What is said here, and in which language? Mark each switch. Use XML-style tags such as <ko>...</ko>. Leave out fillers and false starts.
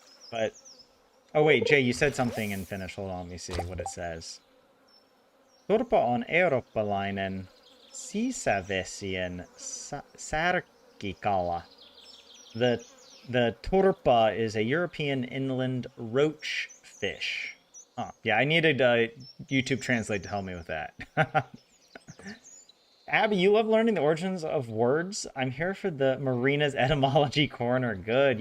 <en>But, oh wait, Jay, you said something in Finnish. Hold on, let me see what it says.</en> <fi>Turpa on eurooppalainen sisävesien särkikala.</fi> <en>The turpa is a European inland roach fish. Oh, yeah, I needed YouTube Translate to help me with that. Abby, you love learning the origins of words. I'm here for the Marina's etymology corner. Good.</en>